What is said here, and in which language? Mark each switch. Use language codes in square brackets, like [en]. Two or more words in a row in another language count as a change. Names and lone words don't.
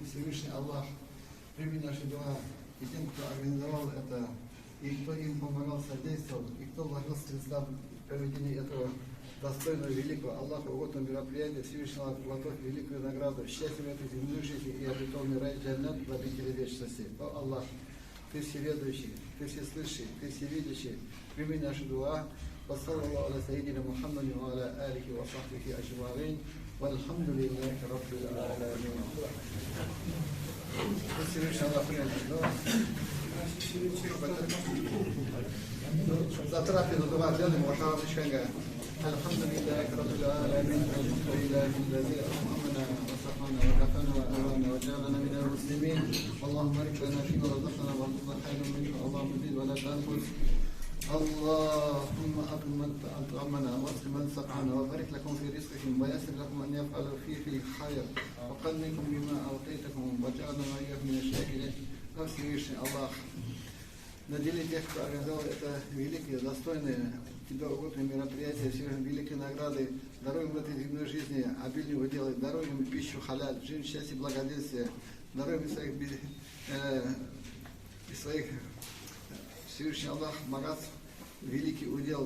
[ru] Всевышний Аллах, прими наши дела, и тем, кто организовал это, и кто им помогал, содействовал, и кто вложил средства в проведении этого достойного, великого, Аллаху угодного мероприятия, Всевышний Аллах, готовь великую награду, счастье в этой земной жизни и обетованный рай джаннат в обители вечности. О Аллах, Ты всеведущий, Ты всеслышащий, Ты всевидящий, прими наши дуа. [ar] وصلى الله على سيدنا محمد وعلى آله وصحبه أجمعين. والحمد لله رب العالمين. [ru] Всевышний Аллах принят дуа. За трапезу дуа делаем, уважаемые члены. [ar] الحمد لله رب العالمين. Алхамдулиллахи رحمنا وسقنا وكفنا وأوانا وجعلنا من المسلمين. اللهم بارك لنا فيما رزقنا وارزقنا خيرا منه. اللهم زد ولا تنقص. اللهم أكرم من أطعمنا واسق من سقانا وبارك لكم في رزقكم ويسر لكم أن يفعلوا فيه خير وقنكم بما أعطيتكم وجعلنا وإياكم من الشاكرين. [ru] Всевышний Аллах, надели тех, кто организовал это великие, достойные Тебя угодные мероприятия, Всевышний, великие награды. Даруй им в этой земной жизни обильную делай, даруй им пищу халяль, жизнь, счастье, благоденствие. Даруй им из своих Всевышний Аллах богатств великий удел.